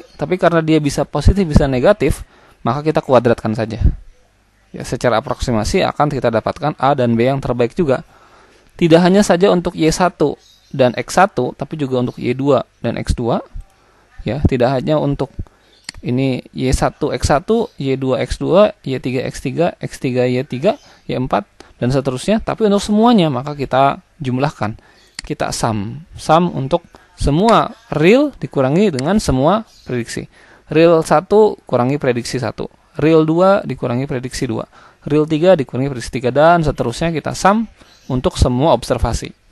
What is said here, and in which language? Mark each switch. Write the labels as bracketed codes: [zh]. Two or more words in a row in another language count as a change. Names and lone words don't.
[id] Tapi karena dia bisa positif, bisa negatif, maka kita kuadratkan saja. Ya, secara aproksimasi akan kita dapatkan A dan B yang terbaik juga. Tidak hanya saja untuk Y1 dan X1, tapi juga untuk Y2 dan X2. Ya, tidak hanya untuk ini Y1 X1, Y2 X2, Y3 X3, X3 Y3, Y4 dan seterusnya, tapi untuk semuanya maka kita jumlahkan. Kita sum untuk semua real dikurangi dengan semua prediksi. Real 1 kurangi prediksi 1, real 2 dikurangi prediksi 2, real 3 dikurangi prediksi 3 dan seterusnya kita sum untuk semua observasi.